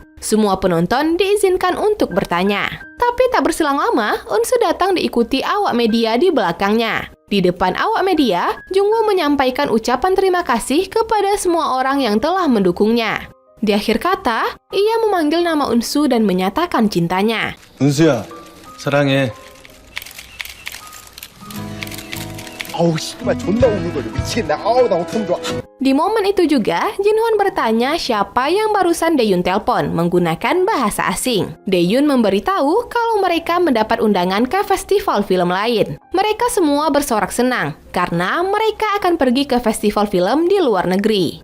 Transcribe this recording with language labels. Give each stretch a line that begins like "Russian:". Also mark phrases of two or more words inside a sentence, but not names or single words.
Indonesian: Semua penonton diizinkan untuk bertanya. Tapi tak berselang lama, Eunsu datang diikuti awak media di belakangnya. Di depan awak media, Jungwoo menyampaikan ucapan terima kasih kepada semua orang yang telah mendukungnya. Di akhir kata, ia memanggil nama Eunsu dan menyatakan cintanya.
Korean: 은수야, 사랑해. 아우 씨발 존나 우글거려 미치겠네. 아우 나 어떡하면 좋아.
Indonesian: Di momen itu juga, Jinhwan bertanya siapa yang barusan Daeyeon telepon menggunakan bahasa asing. Daeyeon memberitahu kalau mereka mendapat undangan ke festival film lain. Mereka semua bersorak senang karena mereka akan pergi ke festival film di luar negeri.